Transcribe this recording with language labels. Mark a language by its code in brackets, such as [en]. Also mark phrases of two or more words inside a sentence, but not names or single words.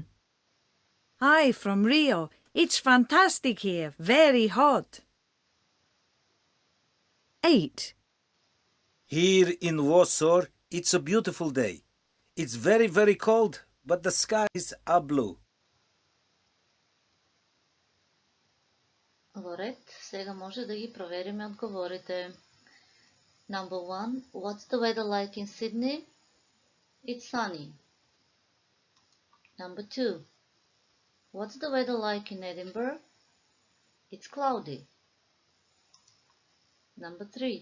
[en] Hi from Rio. It's fantastic here. Very hot. 8, Here in Warsaw, it's a beautiful day. It's very, very cold, but the skies are blue. [mk] Во ред, сега може да ги провериме одговорите. [en] Number 1. What's the weather like in Sydney? It's sunny. Number 2. What's the weather like in Edinburgh? It's cloudy. Number 3.